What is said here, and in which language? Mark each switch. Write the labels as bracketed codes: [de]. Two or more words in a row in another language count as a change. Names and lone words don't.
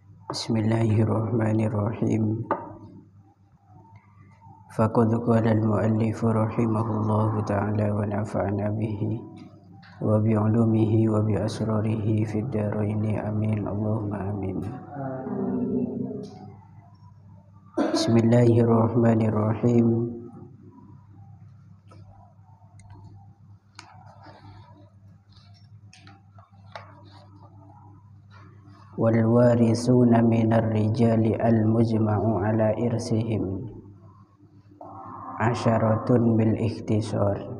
[ar] Bismillahirrahmanirrahim. فقد قال المؤلف رحمه الله تعالى ونفعنا به وبعلومه وبأسراره في الدارين آمين اللهم آمين. Bismillahirrahmanirrahim. والوارثون من الرجال المجمع على إرثهم عشرة بالاختصار.